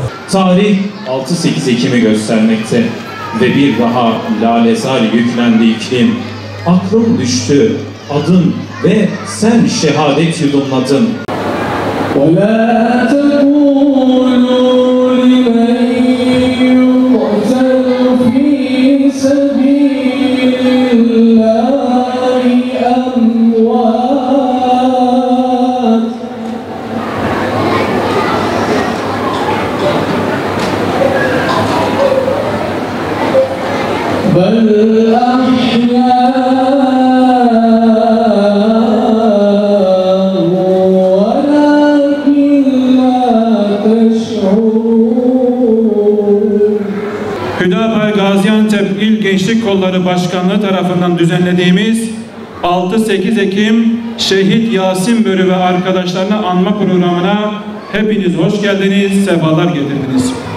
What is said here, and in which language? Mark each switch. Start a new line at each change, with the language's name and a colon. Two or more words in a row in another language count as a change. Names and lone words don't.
Turkish: Tarih 6-8 Ekim'i göstermekte ve bir daha lalezar yüklendi iklim. Aklım düştü, adın ve sen şehadet yudumladın.
Arabic: وَلَا تَقُولُوا لِمَنْ يُقْتَلُ فِي سَبِيلِ اللَّهِ أَمْوَاتٌ بَلْ
Turkish: Hüdapar Gaziantep İl Gençlik Kolları Başkanlığı tarafından düzenlediğimiz 6-8 Ekim Şehit Yasin Börü ve arkadaşlarını anma programına hepiniz hoş geldiniz, sefalar getirdiniz.